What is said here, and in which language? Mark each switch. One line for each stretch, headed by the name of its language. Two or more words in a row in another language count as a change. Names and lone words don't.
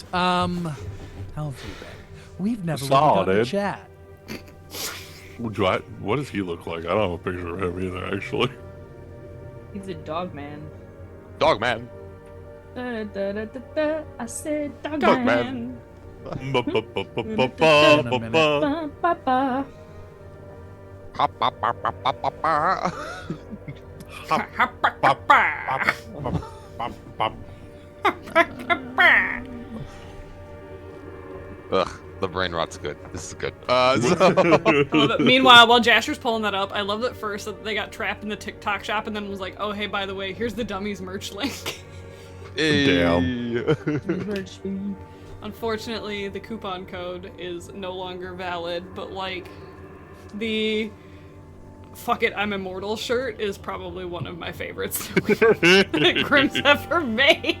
English: How have you been? We've never really Solid. gotten to chat. What does he look like? I don't have a picture of him either, actually. He's a dog man. Dog man. Da, da, da, da, da. I said dog, Dog man. man. Ba, ba, ba. Pop, pop, pop, pop, pop, pop, pop. Ugh, the brain rot's good. This is good. I love it. Meanwhile, while Jasher's pulling that up, I love that first that they got trapped in the TikTok shop and then was like, oh, hey, by the way, here's the dummies merch link. Damn. Unfortunately, the coupon code is no longer valid, but like, the fuck it, I'm immortal shirt is probably one of my favorites that Grimm's ever made.